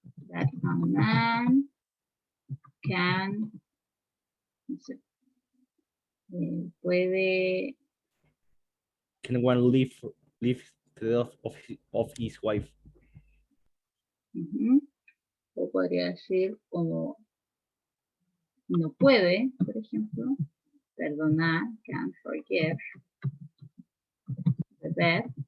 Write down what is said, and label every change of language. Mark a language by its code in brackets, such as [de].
[en] That a man can, [es] no sé, puede. [en] Can one leave the death of his wife? [es] O podría decir como no puede, por ejemplo, perdonar, [en] can forgive the death